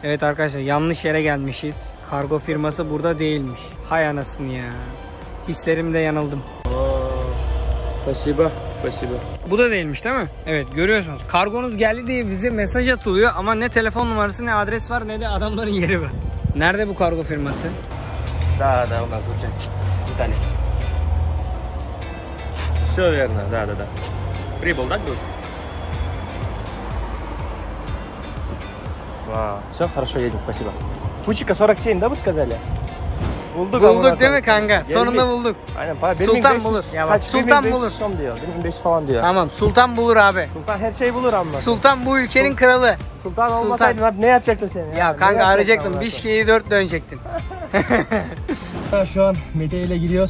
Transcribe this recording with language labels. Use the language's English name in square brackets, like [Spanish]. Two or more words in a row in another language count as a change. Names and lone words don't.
[Turkish] Evet arkadaşlar, yanlış yere gelmişiz. Kargo firması burada değilmiş. Hay anasını ya. Hislerimde yanıldım. [Russian] Спасибо. Спасибо. [Turkish] Bu da değilmiş değil mi? Evet, görüyorsunuz. Kargonuz geldi diye bize mesaj atılıyor ama ne telefon numarası ne adres var ne de adamların yeri var. Nerede bu kargo firması? [Russian] Да, у нас участие. В Италии. Все верно, да. Прибыл, да, груз? Все, хорошо, едем, спасибо. Фучика 47, да, вы сказали? [Turkish] Bulduk değil mi kanka? Sonunda bulduk. Aynen. Sultan bulur. Sultan bulur. Diyor. 1500 falan diyor. Tamam, Sultan bulur abi. Sultan her şeyi bulur ama. Sultan bu ülkenin kralı. Sultan olmasaydın abi ne yapacaktın sen? Ya kanka arayacaktım. Bişke'yi 4 dönecektin. Şu an Mete ile gidiyoruz.